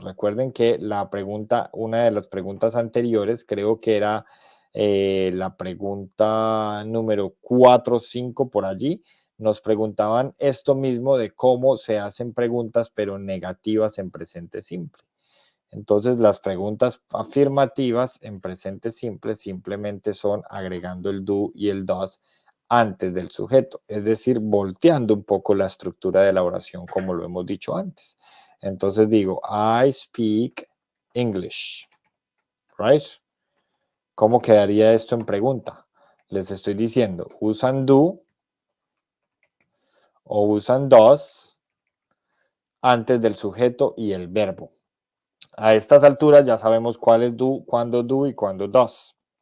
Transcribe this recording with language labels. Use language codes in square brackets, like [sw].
[es] Recuerden que la pregunta, una de las preguntas anteriores, creo que era la pregunta número 4 o 5 por allí, nos preguntaban esto mismo de cómo se hacen preguntas pero negativas en presente simple. Entonces, las preguntas afirmativas en presente simple simplemente son agregando el do y el does antes del sujeto, es decir, volteando un poco la estructura de la oración como lo hemos dicho antes. Entonces digo, [en] I speak English, right? [es] ¿Cómo quedaría esto en pregunta? Les estoy diciendo, usan do o usan does antes del sujeto y el verbo. A estas alturas ya sabemos cuál es do, cuándo do y cuándo does.